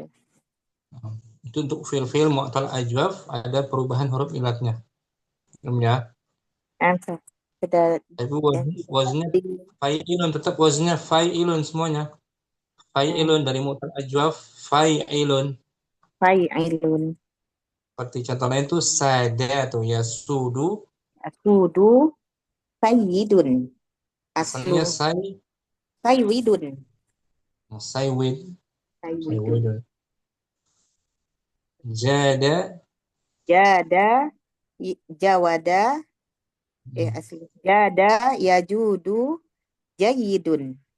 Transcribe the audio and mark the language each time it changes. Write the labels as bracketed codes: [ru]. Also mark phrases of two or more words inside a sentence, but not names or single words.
[id] Itu untuk [ar] فعل معتل أجوف [id] ada perubahan huruf ilatnya. Ya. Tapi waznnya fa'ilun, tetap waznnya fa'ilun semuanya. [ar] Fa'ilun dari معتل أجوف، فاعل. Fa'ilun. [id] Seperti contoh lain itu sada atau yasudu. [ar] يسود سيد. [id] Asalnya saywidun. [ar] سيود. جاد jawada asli جاد يجود جيد.